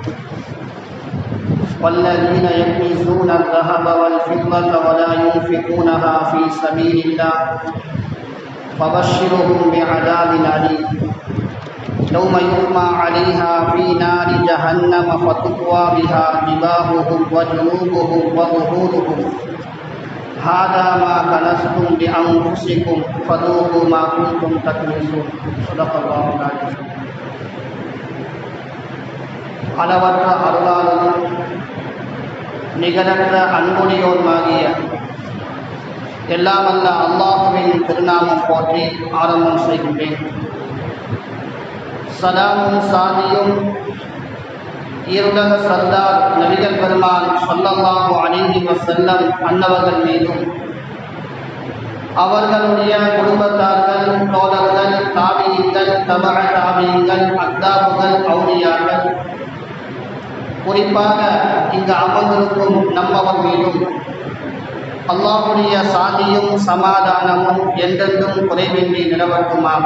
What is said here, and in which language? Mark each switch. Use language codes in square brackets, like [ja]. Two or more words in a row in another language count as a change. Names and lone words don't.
[ar] والذين يكنزون الذهب والفضة ولا ينفقونها في سبيل الله فبشرهم بعذاب أليم يوم يحمى عليها في نار جهنم فتكوى بها جباههم وجنوبهم وظهورهم هذا ما كنزتم لأنفسكم فذوقوا ما كنتم تكنزون. صدق الله العظيم. [ta] அளவற்ற அருளாளரும் நிகரற்ற அன்புடையோருமாகிய எல்லாம் வல்ல அல்லாஹ்வின் திருநாமம் போற்றி ஆரம்பம் செய்கின்றேன். சலாமும் சாதியும் ஈருலக சர்தார் நபிகள் பெருமான் [ar] صلى الله عليه وسلم [ta] அன்னவர்கள் மீதும் அவர்களுடைய குடும்பத்தார்கள், தோழர்கள், தாபியீன்கள், தபஅ தாபியீன்கள், அக்தாபுகள், அவுலியாக்கள், குறிப்பாக இங்கு அமர்ந்திருக்கும் நம்மவர் மீதும் அல்லாஹ்வுடைய சாந்தியும் சமாதானமும் என்றென்றும் குறைவின்றி நிலவட்டுமாக.